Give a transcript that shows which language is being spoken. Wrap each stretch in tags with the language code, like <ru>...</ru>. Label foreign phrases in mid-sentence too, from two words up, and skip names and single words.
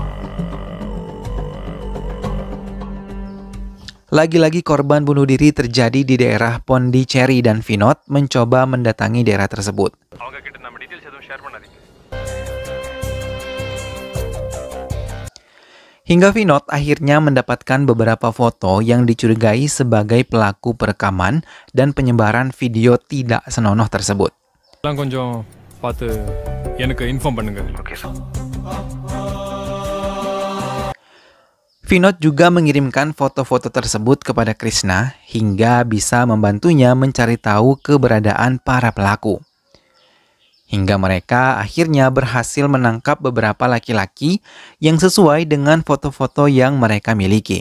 <id>Lagi-lagi korban bunuh diri terjadi di daerah Pondicherry dan Vinod mencoba mendatangi daerah tersebut. Hingga Vinod akhirnya mendapatkan beberapa foto yang dicurigai sebagai pelaku perekaman dan penyebaran video tidak senonoh tersebut.</id> <ta>கொஞ்சம் பார்த்து எனக்கு இன்ஃபார்ம் பண்ணுங்க.</ta> <en>okay sir.</en> <id>Vinod juga mengirimkan foto-foto tersebut kepada Krishna hingga bisa membantunya mencari tahu keberadaan para pelaku. Hingga mereka akhirnya berhasil menangkap beberapa laki-laki yang sesuai dengan foto-foto yang mereka miliki.</id>